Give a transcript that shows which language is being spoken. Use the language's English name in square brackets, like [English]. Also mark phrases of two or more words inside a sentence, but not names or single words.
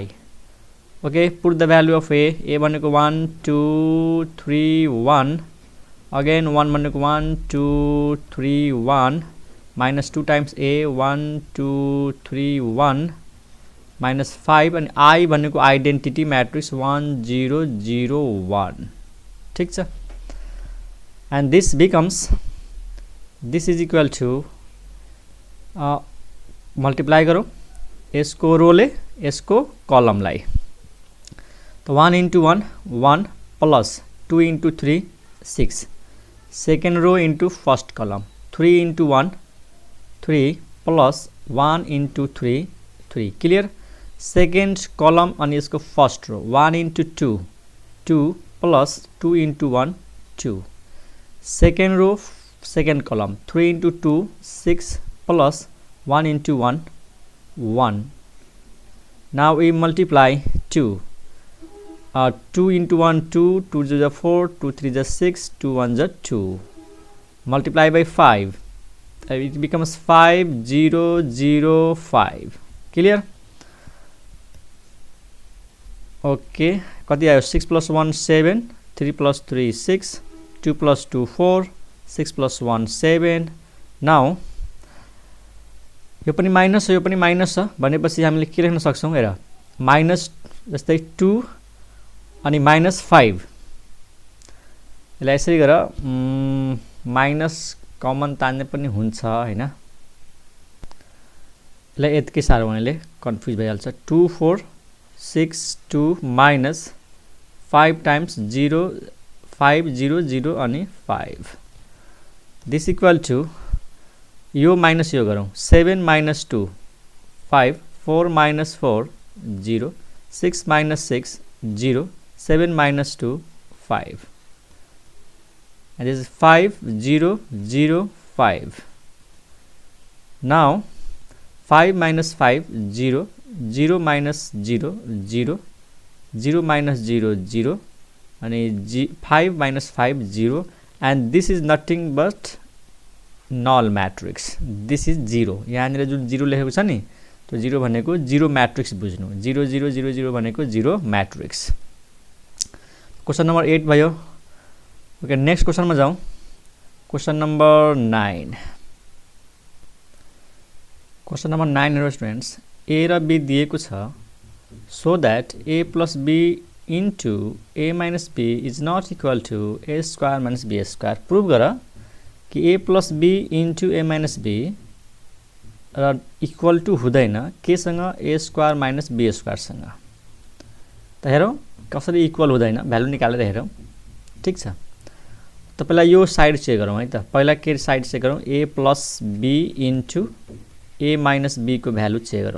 [English] okay, put the value of a भनेको 1 2 3 1, again 1 भनेको 1 2 3 1, minus 2 times a 1 2 3 1 minus 5 अनि i भनेको identity matrix 1 0 0 1। [Nepali] ठीक छ, [English] and this becomes, this is equal to multiply [Nepali] गरौँ यसको रोले यसको कलमलाई, [English] तो 1 into 1 1 plus 2 into 3 6, second row into first column 3 into 1 3 plus 1 into 3 3, clear। second column [Nepali] अनि यसको [English] first row 1 into 2 2 plus 2 into 1 2, second row second column 3 into 2 6 plus 1 into 1 1. now we multiply 2, 2 into 1 2, 2 is 4, 2 3 is 6, 2 1 is 2, multiply by 5, it becomes 5 0 0 5, clear। okay, [Nepali] कति आयो [English] 6 plus 1 7, 3 plus 3 6, 2 plus 2 4, 6 plus 1 7। [Nepali] नाउ यो पनि माइनस हो यो पनि माइनस छ भनेपछि हामीले के लेख्न सक्छौं, हेर माइनस जस्तै 2 अनि माइनस 5, यसलाई यसरी गर माइनस कमन तान्ने पनि हुन्छ हैन, यसलाई यतिकै साह्रो हुनाले कन्फ्युज भइहाल्छ। 2 4 6 2 [English] minus 5 times [Nepali] 0 5 0 0 अनि 5, [English] this equal to [Nepali] यो माइनस यो गरौँ 7 माइनस 2 5, 4 माइनस 4 0, 6 माइनस 6 0, [English] 7 minus 2 5, and this is 5 0 0 5। now 5 minus 5 0, 0 minus 0 0, 0 minus 0 0 and 5 minus 5 0, and this is nothing but null matrix, this is 0। [Nepali] यहाँनिर जुन 0 लेखेको छ नि त्यो 0 भनेको 0 मैट्रिक्स बुझ्नु, 0 0 0 0 भनेको 0 मैट्रिक्स। क्वेश्चन नंबर 8 भयो। [Hindi] ओके, नेक्स्ट क्वेश्चन में जाऊँ, क्वेश्चन नंबर 9। [Nepali] क्वेश्चन नंबर 9 हेर्नु स्टुडेन्ट्स, ए र बी दिएको छ, [English] so that a plus b into a minus b is not equal to a square minus b square. [Nepali] प्रूव गर कि [English] a plus b into a minus b [Nepali] र [English] equal to [Nepali] हुँदैन केसँग, [English] a square minus b square [Nepali] सँग। त हेरौँ कसरी इक्वल हुँदैन, भ्यालु निकालेर हेरौँ। ठीक छ, त पहिला यो साइड चेक गरौँ है त, पहिला के साइड चेक गरौँ, [English] a plus b into a minus b [Nepali] को भ्यालु चेक गरौँ।